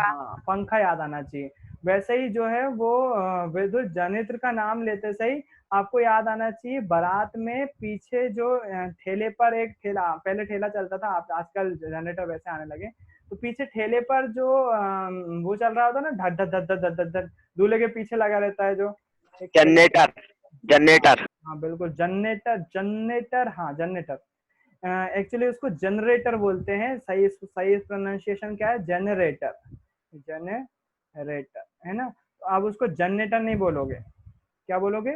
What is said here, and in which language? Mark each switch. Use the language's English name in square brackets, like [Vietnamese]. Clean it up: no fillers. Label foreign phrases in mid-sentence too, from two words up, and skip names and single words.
[Hindi] हाँ पंखा याद आना चाहिए। वैसे ही जो है वो विद्युत जनित्र का नाम लेते सही आपको याद आना चाहिए बारात में पीछे जो ठेले पर एक ठेला, पहले ठेला चलता था, आजकल जनरेटर वैसे आने लगे, तो पीछे ठेले पर जो वो चल रहा होता ना, धड धड धड धड धड धड, दूल्हे के पीछे लगा रहता है जो एक जनरेटर। जनरेटर। हाँ बिल्कुल, जनरेटर। जनरेटर, हाँ जनरेटर। एक्चुअली उसको जनरेटर बोलते हैं, सही सही प्रोनाउंसिएशन क्या है? जनरेटर। जनरेटर है ना। तो आप उसको जनरेटर नहीं बोलोगे, क्या बोलोगे?